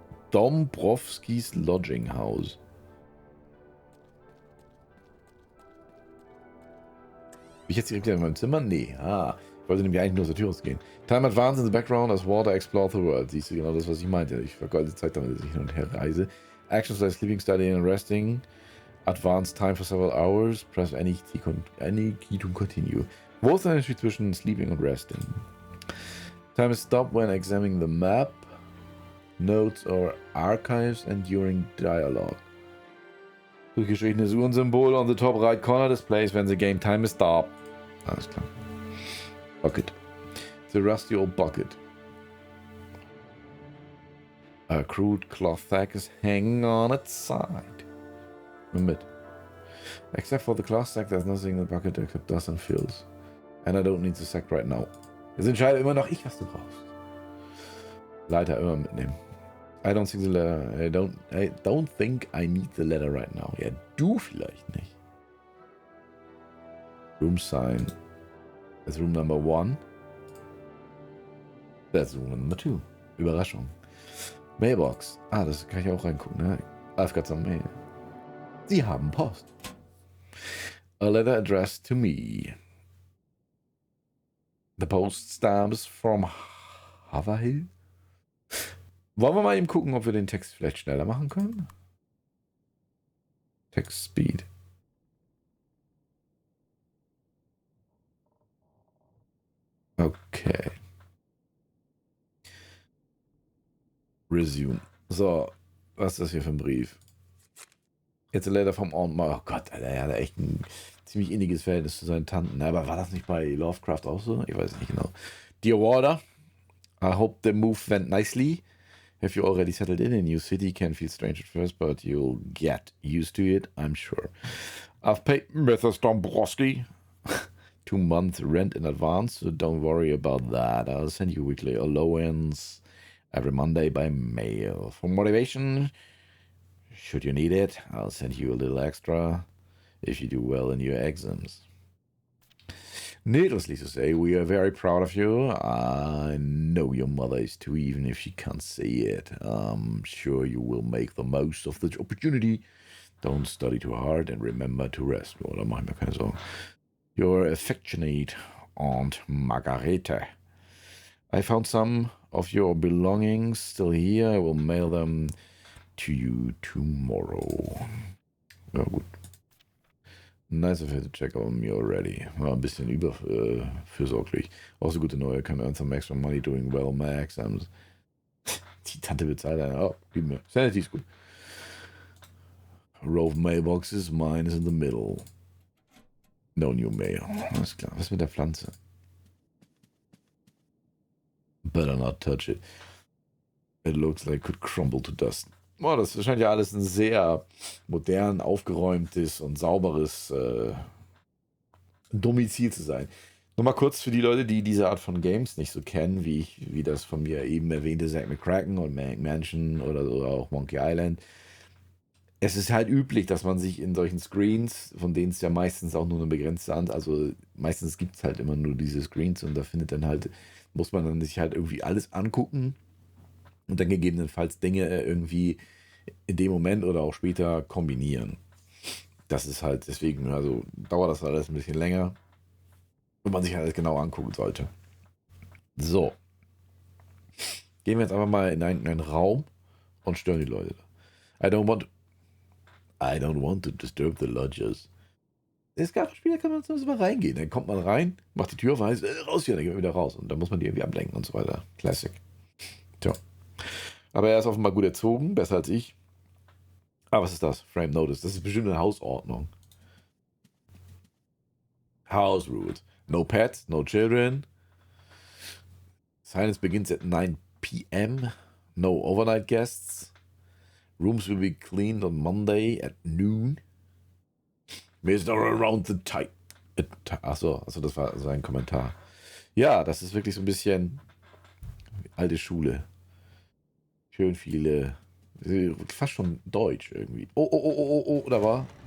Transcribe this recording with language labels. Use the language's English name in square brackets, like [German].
[English] Dombrovskis Lodging House. [German] ich jetzt direkt wieder in meinem Zimmer? Nee. Ich wollte nämlich eigentlich nur aus der Tür rausgehen. [English] Time advance in the background as water explore the world. [German] Siehst du genau das, was ich meinte. Ich vergeude Zeit damit, dass ich hin und her reise. [English] Actions like sleeping, studying and resting. Advance time for several hours. Press any key to continue. [German] Wo ist der Unterschied zwischen sleeping und resting? [English] Time is stopped when examining the map, notes or archives and during dialogue. [German] Durchgestrichenes Uhrensymbol [English] on the top right corner displays when the game time is stopped. [German] Alles klar. [English] Bucket. The rusty old bucket. A crude cloth sack is hanging on its side. Mit. Except for the cloth sack, there's nothing in the bucket except dust and filth. And I don't need the sack right now. [German] Es entscheidet immer noch ich, was du brauchst. Leiter immer mitnehmen. [English] I don't think the letter. I don't think I need the letter right now. [German] Ja, du vielleicht nicht. [English] Room sign. That's room number 1. That's room number 2. Überraschung. Mailbox. [German] Das kann ich auch reingucken, ne? [English] I've got some mail. [German] Sie haben Post. [English] A letter addressed to me. The post stamps from Haverhill. [German] Wollen wir mal eben gucken, ob wir den Text vielleicht schneller machen können? [English] Text Speed. Okay. [German] Resume. So, was ist das hier für ein Brief? Jetzt ein Letter vom Aunt. Oh Gott, Alter, er hat echt ein ziemlich inniges Verhältnis zu seinen Tanten. Aber war das nicht bei Lovecraft auch so? Ich weiß nicht genau. [English] Dear Warder, I hope the move went nicely. Have you already settled in a new city? Can feel strange at first, but you'll get used to it, I'm sure. I've paid Mrs. Dombrowski 2 months rent in advance, so don't worry about that. I'll send you weekly allowance every Monday by mail. For motivation, should you need it, I'll send you a little extra if you do well in your exams. Needlessly to say, we are very proud of you. I know your mother is too, even if she can't say it. I'm sure you will make the most of the opportunity. Don't study too hard and remember to rest. [German] Oh, da mach ich mir keine Sorgen. [English] Your affectionate Aunt Margarete. I found some of your belongings still here. I will mail them to you tomorrow. [German] Ja, gut. [English] Nice of you to check on me already. [German] War ein bisschen überfürsorglich. Also gute neue, [English] can earn some extra money doing well on my exams. [German] Die Tante bezahlt einen. Oh, gib mir. Sanity ist gut. [English] Row of mailboxes, mine is in the middle. No new mail. [German] Alles klar. Was mit der Pflanze? [English] Better not touch it. It looks like it could crumble to dust. [German] Boah, das scheint ja alles ein sehr modern, aufgeräumtes und sauberes Domizil zu sein. Nur mal kurz für die Leute, die diese Art von Games nicht so kennen, wie das von mir eben erwähnte Zack McCracken und Manic Mansion oder auch Monkey Island. Es ist halt üblich, dass man sich in solchen Screens, von denen es ja meistens auch nur eine begrenzte Anzahl, also meistens gibt es halt immer nur diese Screens und da muss man dann sich halt irgendwie alles angucken und dann gegebenenfalls Dinge irgendwie in dem Moment oder auch später kombinieren. Das ist halt deswegen, also dauert das alles ein bisschen länger, wenn man sich alles genau angucken sollte. So. Gehen wir jetzt einfach mal in einen Raum und stören die Leute. [English] I don't want to disturb the lodgers. [German] Es gab Spieler, kann man zumindest mal reingehen. Dann kommt man rein, macht die Tür auf, heißt, raus hier, dann gehen wir wieder raus. Und dann muss man die irgendwie ablenken und so weiter. Classic. Tja. Aber er ist offenbar gut erzogen, besser als ich. Ah, was ist das? Frame Notice. Das ist bestimmt eine Hausordnung. [English] House Rules. No pets, no children. Silence begins at 9 p.m. No overnight guests. Rooms will be cleaned on Monday at noon. Mr. Around the tight. [German] Achso, das war sein Kommentar. Ja, das ist wirklich so ein bisschen alte Schule. Schön viele, fast schon Deutsch irgendwie. Oh, da war.